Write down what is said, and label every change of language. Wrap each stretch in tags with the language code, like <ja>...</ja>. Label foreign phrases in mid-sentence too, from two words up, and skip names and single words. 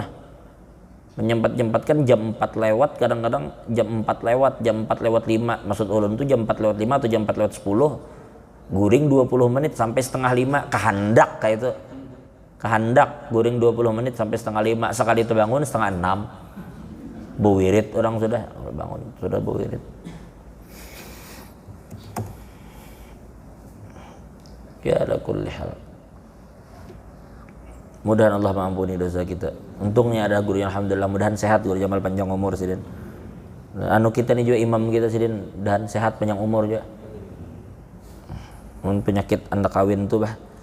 <bjn>Menyempatkan jam 4 lewat, kadang-kadang jam 4 lewat, jam 4 lewat 5. Maksud ulun tuh jam 4 lewat 5 atau jam 4 lewat 10. Guring 20 menit sampai setengah 5, kehendak kayak itu. Kehendak guring 20 menit sampai setengah 5. Sekali terbangun setengah 6. Bewirit orang sudah bangun, sudah bewirit.</bjn> <ar>Ya ala kulli hal.</ar> <bjn>Mudahan Allah mengampuni dosa kita. Untungnya ada guru yang alhamdulillah mudahan sehat, Guru Jamal panjang umur sidin. Anu kita nih juga imam kita sidin dan sehat panjang umur juga. Penyakit anak kawin tuh bah.</bjn>